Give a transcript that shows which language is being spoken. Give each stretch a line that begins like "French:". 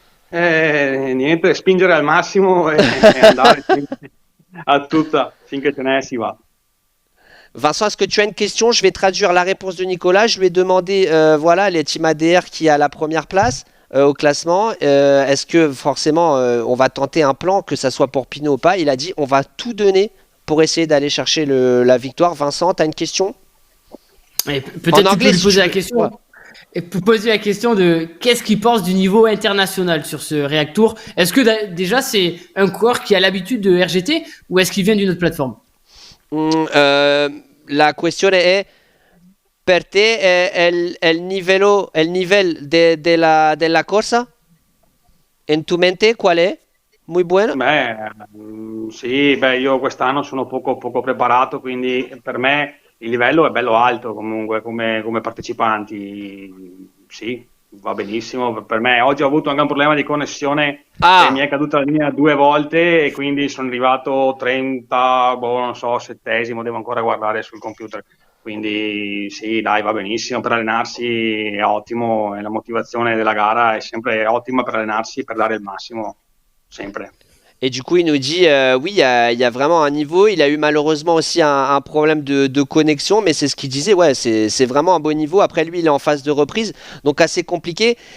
Italian: Niente, spingere al massimo e andare a tutta finché ce n'è si va.
French: Vincent, est-ce que tu as une question? Je vais traduire la réponse de Nicolas. Je lui ai demandé, voilà, les teams ADR qui a la première place au classement. Est-ce que forcément on va tenter un plan, que ça soit pour Pinot ou pas? Il a dit on va tout donner pour essayer d'aller chercher la victoire. Vincent, tu as une question? Et peut-être tu peux lui poser la question. Ouais. Et pour poser la question de qu'est-ce qu'il pense du niveau international sur ce React Tour. Est-ce que déjà c'est un coureur qui a l'habitude de RGT ou est-ce qu'il vient d'une autre plateforme?
Italian: La questione è per te è il
Spanish: nivel
Italian: della corsa?
Spanish: En tu
Italian: mente qual è?
Spanish: Muy
Italian: buono? Sì, io quest'anno sono poco preparato, quindi per me il livello è bello alto comunque come partecipanti. Sì, va benissimo. Per me oggi ho avuto anche un problema di connessione e mi è caduta la linea 2 volte e quindi sono arrivato 30, non so, settesimo, devo ancora guardare sul computer. Quindi sì, dai, va benissimo, per allenarsi è ottimo e la motivazione della gara è sempre ottima per allenarsi, per dare il massimo, sempre.
French: Et du coup, il nous dit, oui, il y a vraiment un niveau. Il a eu malheureusement aussi un problème de connexion, mais c'est ce qu'il disait, ouais, c'est vraiment un bon niveau. Après, lui, il est en phase de reprise, donc assez compliqué.